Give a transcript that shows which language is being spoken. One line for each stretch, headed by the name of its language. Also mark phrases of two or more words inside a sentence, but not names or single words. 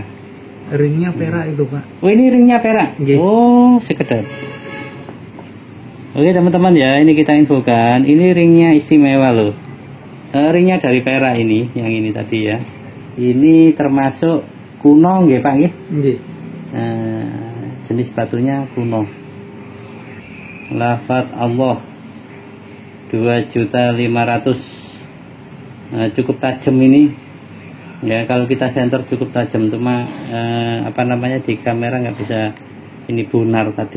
Indonesian: Ringnya perak itu Pak. Oh ini ringnya perak. Oh sekedar. Oke teman-teman ya, ini kita infokan, ini ringnya istimewa loh. Ringnya dari perak ini, yang ini tadi ya. Ini termasuk kuno nggih Pak nggih? Nggih. Jenis batunya kuno. Lafaz Allah 2.500.000. Cukup tajam ini. Ya kalau kita center cukup tajam, cuma di kamera nggak bisa ini benar tadi.